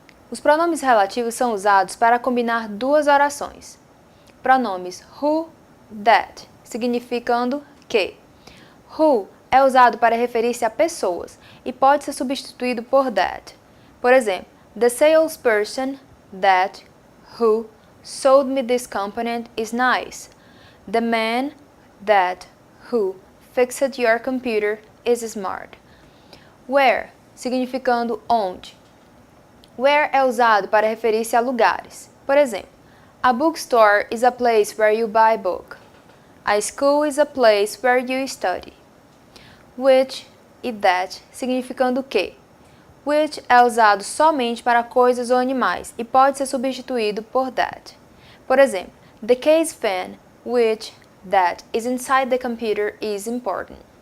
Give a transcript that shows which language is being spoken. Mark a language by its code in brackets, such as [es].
[pt] Os pronomes relativos são usados para combinar duas orações. Pronomes who, that, significando que. Who é usado para referir-se a pessoas e pode ser substituído por that. Por exemplo, [en] the salesperson that, who, sold me this component is nice. The man that, who, fixed your computer is smart. [pt] Where, significando onde. Where é usado para referir-se a lugares. Por exemplo, [en] a bookstore is a place where you buy book. A school is a place where you study. Which e that, [pt] significando que. Which é usado somente para coisas ou animais e pode ser substituído por that. Por exemplo, [en] the case fan, which, that is inside the computer is important.